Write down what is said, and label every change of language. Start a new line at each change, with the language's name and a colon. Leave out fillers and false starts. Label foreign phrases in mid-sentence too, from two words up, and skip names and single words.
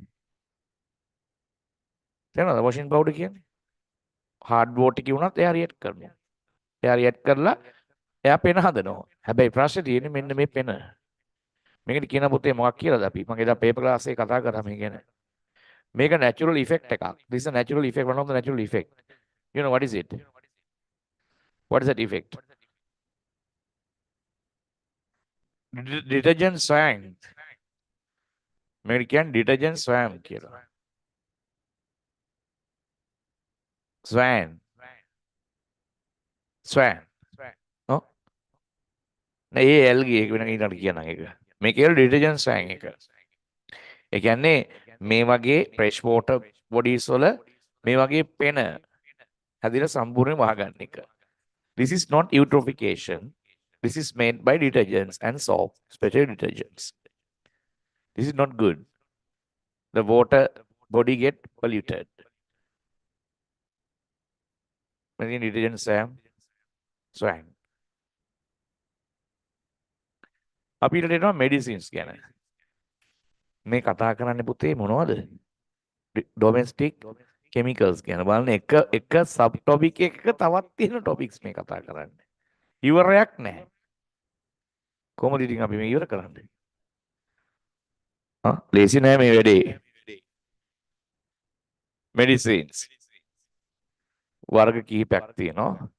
Sinhala: තේරෙනවද?
English: washing powder
Sinhala: කියන්නේ
English: hard water
Sinhala: කිව්වොත් එයා රියැක්ට් කරනවා. එයා රියැක්ට් කරලා එයා පෙන හදනවා. හැබැයි ප්‍රශ්නේ තියෙන්නේ මෙන්න මේ පෙන. මේකට කියන පුතේ මොකක් කියලාද අපි? මම එදා පේපර් ක්ලාස් එකේ කතා කරා මේ ගැන. මේක
English: natural effect
Sinhala: එකක්.
English: This is a natural effect, one of the natural effect. You know what is it? What is that effect? Detergent swam.
Sinhala: මේකට කියන්නේ
English: detergent swam
Sinhala: කියලා. Swan. Swan. ඔව්. නෑ ඒ ඇල්ගි එක වෙන ඊට කියනනම් ඒක. මේ කියලා
English: detergent swam
Sinhala: එක. ඒ කියන්නේ මේ වගේ
English: fresh water bodies
Sinhala: වල මේ වගේ පෙන හැදිලා සම්පූර්ණයෙන් වහගන්න එක.
English: This is not eutrophication. This is made by detergents and soap, special detergents. This is not good. The water body get polluted. Many detergents swam.
Sinhala: අපිට එනවා medicines ගැන. මේ කතා කරන්නේ පුතේ මොනවද?
English: Domestic chemicals
Sinhala: ගැන. බලන්න එක
English: sub topic
Sinhala: එකක තවත් තියෙන topics මේ කතා කරන්නේ. ඉවරයක් නැහැ. කොහොමද ඉතින් අපි මේ ඉවර කරන්නේ? ලේසි නෑ මේ වැඩේ. medicines වර්ග කිහිපයක් තියෙනවා.